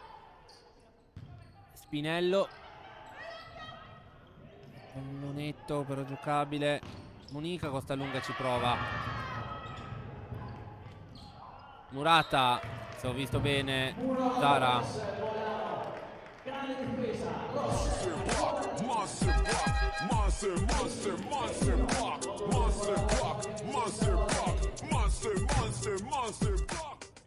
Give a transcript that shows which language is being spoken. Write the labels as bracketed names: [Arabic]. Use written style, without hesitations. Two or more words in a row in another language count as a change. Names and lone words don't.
[Italian] Spinello. Pallonetto però giocabile. Monica Costalunga ci prova. Murata, se ho visto bene, Zara. [English] Monster block, monster block, monster, monster, monster block, monster block, monster block, monster, monster, monster block.